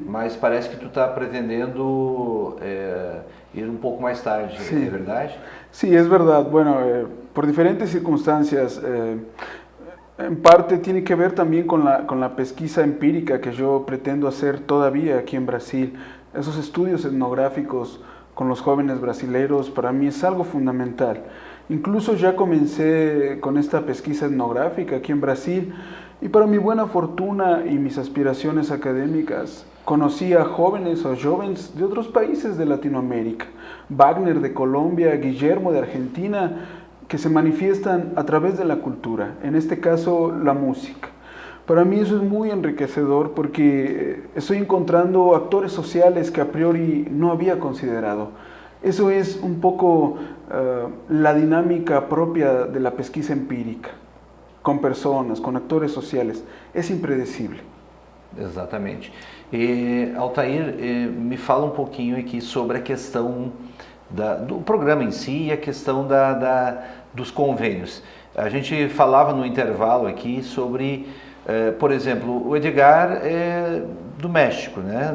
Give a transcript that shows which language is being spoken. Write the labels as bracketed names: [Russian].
[Portuguese] Mas parece que tu está pretendendo ir um pouco mais tarde, [Spanish] sí. [Portuguese] ¿É verdade? [Spanish] Sí, es verdad. Bueno, por diferentes circunstancias, en parte tiene que ver también con la pesquisa empírica que yo pretendo hacer todavía aquí en Brasil. Esos estudios etnográficos con los jóvenes brasileños para mí es algo fundamental. Incluso ya comencé con esta pesquisa etnográfica aquí en Brasil y para mi buena fortuna y mis aspiraciones académicas conocí a jóvenes o jóvenes de otros países de Latinoamérica, Wagner de Colombia, Guillermo de Argentina, que se manifiestan a través de la cultura, en este caso la música. Para mí eso es muy enriquecedor porque estoy encontrando actores sociales que a priori no había considerado. Eso es un poco la dinámica propia de la pesquisa empírica, con personas, con actores sociales. Es impredecible. [Portuguese] Exatamente. E, Altair, me fala um pouquinho aqui sobre a questão do programa em si e a questão dos convênios. A gente falava no intervalo aqui sobre, por exemplo, o Edgar é do México, né?